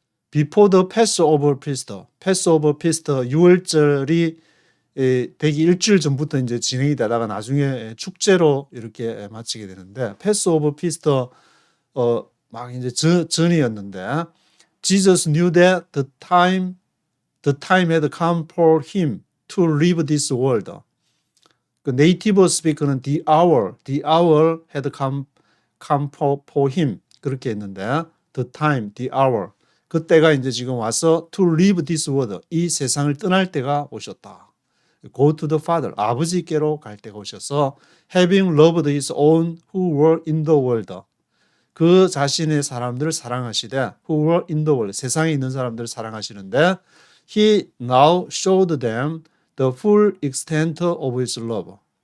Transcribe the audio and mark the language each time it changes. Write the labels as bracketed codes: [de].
[en] Before the Passover feast. Passover feast [ko] 6월절이 되기 일주일 전부터 이제 진행이 되다가 나중에 축제로 이렇게 마치게 되는데 [en] Passover feast [ko] 막 이제 전이었는데 [en] Jesus knew that the time had come for him to leave this world. [ko] 그 네이티브 스피커는 [en] the hour had come for him [ko] 그렇게 했는데 [en] the time, the hour [ko] 그때가 이제 지금 와서 [en] to leave this world [ko] 이 세상을 떠날 때가 오셨다. [en] Go to the Father [ko] 아버지께로 갈 때가 오셔서 [en] having loved his own who were in the world [ko] 그 자신의 사람들을 사랑하시되 [en] who were in the world [ko] 세상에 있는 사람들을 사랑하시는데 [en] he now showed them the full extent of his love.